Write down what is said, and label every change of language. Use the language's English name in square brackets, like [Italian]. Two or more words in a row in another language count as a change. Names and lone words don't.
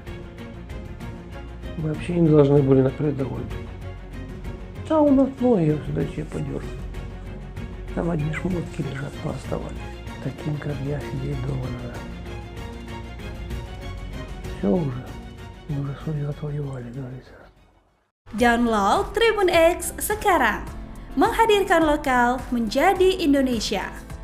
[Russian] Мы вообще не должны были на передовой быть. А у нас ноги сюда че подернули. Там одни шмотки лежат, но оставались. Таким, как я, сидеть дома надо. Все уже. Мы уже свое отвоевали, говорится. [Indonesian] Download Tribun X sekarang. Menghadirkan lokal menjadi Indonesia.